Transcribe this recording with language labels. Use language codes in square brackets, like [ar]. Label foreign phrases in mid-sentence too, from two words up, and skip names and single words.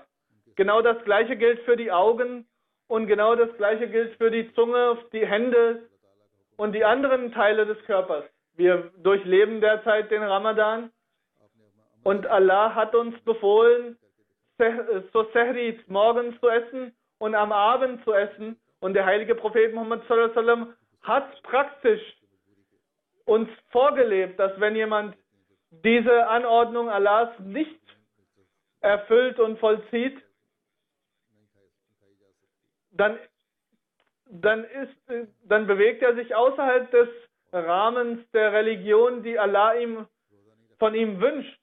[de] Genau das Gleiche gilt für die Augen und genau das Gleiche gilt für die Zunge, die Hände und die anderen Teile des Körpers. Wir durchleben derzeit den Ramadan und Allah hat uns befohlen, so Sehri morgens zu essen und am Abend zu essen. Und der heilige Prophet Muhammad [ar] صلى الله عليه وسلم [de] hat praktisch uns vorgelebt, dass wenn jemand diese Anordnung Allahs nicht erfüllt und vollzieht, dann bewegt er sich außerhalb des Rahmens der Religion, die Allah von ihm wünscht.